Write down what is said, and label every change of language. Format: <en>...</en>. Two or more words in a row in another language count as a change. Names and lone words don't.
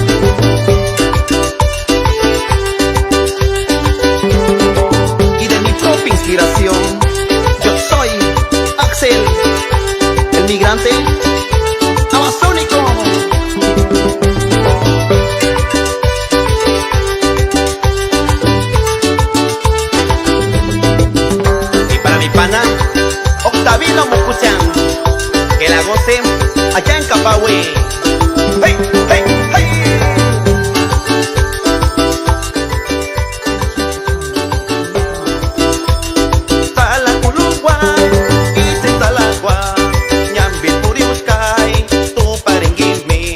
<es>Y de mi propia inspiración, yo soy Axel, el migrante amazónico. Y para mi pana Octavino Mocuchan, que la goce allá en Capahui. Hey, hey, hey.</es> <qu>Talaculugua, Isintalagua, Ñambi Puriuscay, tu parenguimi.</qu>